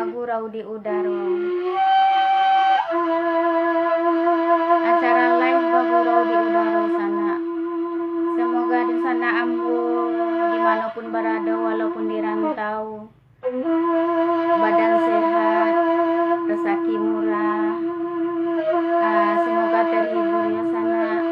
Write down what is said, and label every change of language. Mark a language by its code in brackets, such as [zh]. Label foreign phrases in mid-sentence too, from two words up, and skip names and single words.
[id] Gurau di Udaro. Acara live Gurau di Udaro sana. Semoga di sana ambo dimanapun berada walaupun di rantau, badan sehat, rezeki murah. Semoga terhibur ya sana.